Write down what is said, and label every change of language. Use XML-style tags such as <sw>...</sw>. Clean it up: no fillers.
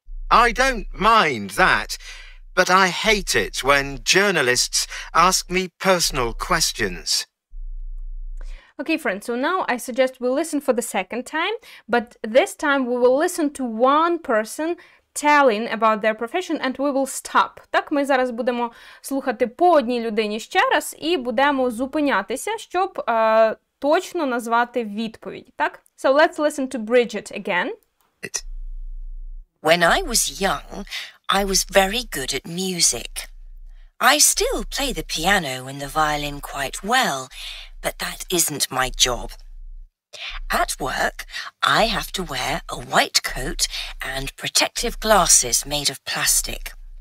<en>I don't mind that, but I hate it when journalists ask me personal questions. Okay, friends, so now I suggest we listen for the second time, but this time we will listen to one person telling about their profession and we will stop.</en> <uk>Так, ми зараз будемо слухати по одній людині ще раз і будемо зупинятися, щоб точно назвати відповідь, так?</uk> <en>So let's listen to Bridget again. When I was young, I was very good at music. I still play the piano and the violin quite well, but that isn't my job. At work, I have to wear a white coat and protective glasses made of plastic.</en>